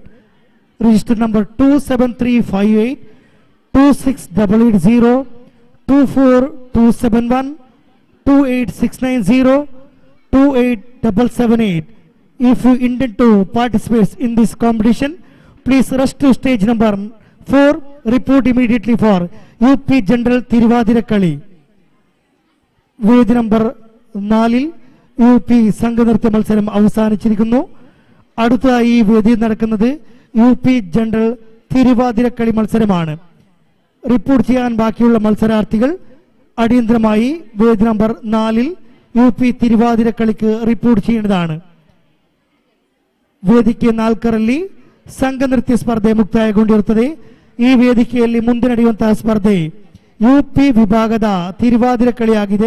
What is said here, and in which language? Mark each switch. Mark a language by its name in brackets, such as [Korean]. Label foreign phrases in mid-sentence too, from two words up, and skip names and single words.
[English] Register number 27358, 26880, 24271, 28690, 28778. If you intend to participate in this competition, please rush to stage number 4 report immediately for UP ജനറൽ തിരുവാതിരക്കളി. [Malayalam] വേദി നമ്പർ 4 UP സംഘനൃത്യ മത്സരം അവസാനിച്ചിരിക്കുന്നു. അടുത്തതായി ഈ വേദിയിൽ നടക്കുന്നത് UP ജനറൽ തിരുവാതിരക്കളി മത്സരമാണ്. റിപ്പോർട്ട് ചെയ്യാൻ ബാക്കിയുള്ള മത്സരാർത്ഥികൾ അടിയന്തരമായി വേദി നമ്പർ 4 UP ತಿರುವಾದಿರಕಳಿಗೆ ರಿಪೋರ್ಟ್ ചെയ്യേണ്ടതാണ്. [Kannada] ವೇದಿಕೆ 4ರಲ್ಲಿ ಸಂಘನೃತ್ಯ ಸ್ಪರ್ಧೆ ಮುಕ್ತಾಯಗೊಂಡಿರುತ್ತದೆ. ಈ ವೇದಿಕೆಯಲ್ಲಿ ಮುಂದೆ ನಡೆಯುವಂತಹ ಸ್ಪರ್ಧೆ UP ವಿಭಾಗದ ತಿರುವಾದಿರಕಳಿಯಾಗಿದೆ.